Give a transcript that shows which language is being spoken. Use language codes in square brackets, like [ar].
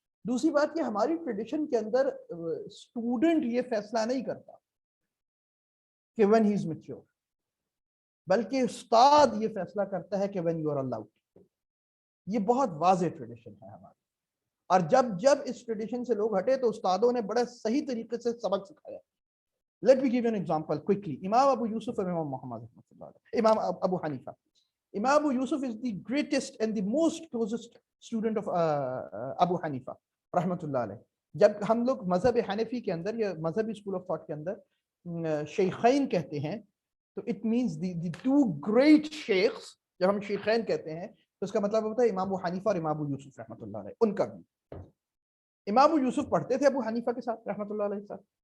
[ur] دوسری بات یہ ہماری ٹریڈیشن کے اندر اسٹوڈنٹ یہ فیصلہ نہیں کرتا کہ [en] when he is mature. [ur] بلکہ استاد یہ فیصلہ کرتا ہے کہ [en] when you are allowed. [ur] یہ بہت واضح ٹریڈیشن ہے ہماری. اور جب اس ٹریڈیشن سے لوگ ہٹے تو استادوں نے بڑا صحیح طریقے سے سبق سکھایا. [en] Let me give you an example quickly. [ur] امام ابو یوسف اور امام محمد رحمۃ اللہ علیہ, امام ابو حنیفہ. [en] امام Abu Yusuf is the greatest and the most closest student of Abu Hanifa رحمۃ اللہ علیہ. [ur] جب ہم لوگ مذہب حنفی کے اندر یا مذہبی اسکول آف تھاٹ کے اندر شیخین کہتے ہیں تو [en] It means the two great شیخs. [ur] جب ہم شیخین کہتے ہیں تو اس کا مطلب ہوتا ہے امام ابو حنیفہ اور امام ابو یوسف رحمۃ اللہ علیہ. ان کا بھی امام ابو یوسف پڑھتے تھے ابو حنیفہ کے ساتھ رحمۃ اللہ علیہ کے ساتھ.